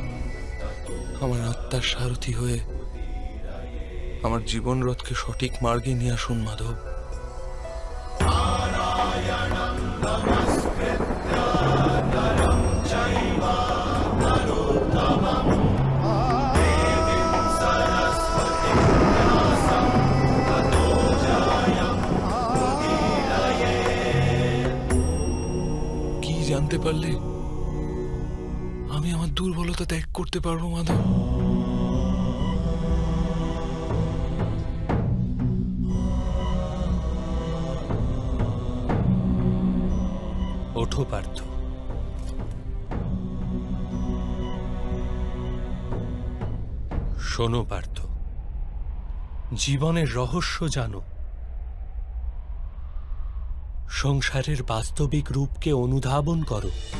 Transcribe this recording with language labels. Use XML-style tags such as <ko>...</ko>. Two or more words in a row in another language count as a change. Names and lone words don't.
<bn>আমার আত্মার সারথি হয়ে আমার জীবন রথকে সঠিক মার্গে নিয়ে আসুন মাধব।</bn> <sa>नारायणं नमस्कृत्य नरं चैव नरोत्तमं देवीं सरस्वतीं व्यासं ततो जयं मुदीरये।</sa> <bn>পারলে আমি আমার দুর্বলতা ত্যাগ করতে পারবো মাধব। ওঠো পার্থ, শোনো পার্থ, জীবনের রহস্য জানো, সংসারের বাস্তবিক রূপকে অনুধাবন করো।</bn>